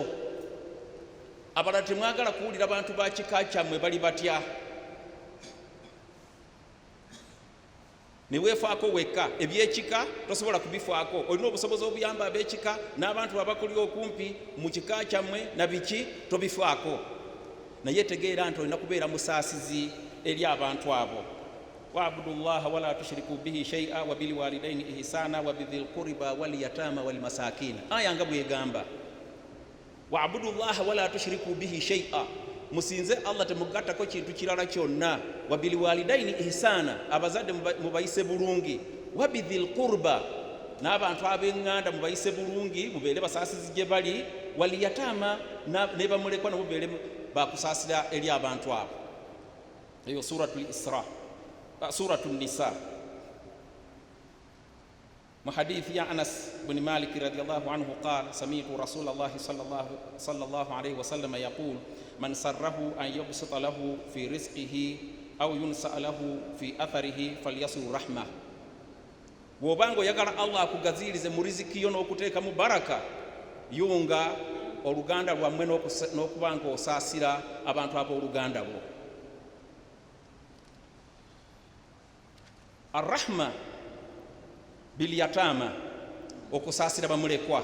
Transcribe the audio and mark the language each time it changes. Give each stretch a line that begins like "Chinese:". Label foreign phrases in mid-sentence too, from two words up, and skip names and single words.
Ganda: Abalala temwagala kuwulira bantu ba kika kyammwe bali batya, ne weefaako wekka. Ebyekika tosobola kubifaako, olina obusobozi obuyamba ab'ekika n'abantu abakuli okumpi mu kika kyammwe na biki tobifaako. Naye tegeera nti olina kubeera musaasizi eri abantu abo.
Arabic: واعبدوا الله ولا تشركوا به شيئا وبالوالدين إحسانا وبذي القربى واليتامى والمساكين.
Ganda: Aya nga bwegamba
Arabic: واعبدوا الله ولا تشركوا به شيئا,
Ganda: musinze Allah temugattako kintu kirala kyonna.
Arabic: وبالوالدين إحسانا,
Ganda: abazadde mubayise bulungi.
Arabic: وبذي القربى,
Ganda: n'abantu ab'eŋŋanda mubayise bulungi, mubeere basaasizi gye bali.
Arabic: واليتامى,
Ganda: ne bamulekwa nabo mubeere bakusaasira eri abantu abo. Eyo suratul Isra. Suratul Nisa. Mu hadithi ya
Arabic: Anas bin Malik رضي الله عنه قال سمعت رسول الله صلى الله عليه وسلم يقول من سره أن يبسط له في رزقه أو ينسأ له في أثره فليصل رحمه.
Ganda: Bw'obanga oyagala Allah akugazirize mu riziki yo n'okuteeka mu baraka, yunga oluganda lwammwe n'okuba nga osaasira abantu ab'oluganda lwo.
Arabic: الرحمة باليتامى,
Ganda: okusaasira bamulekwa.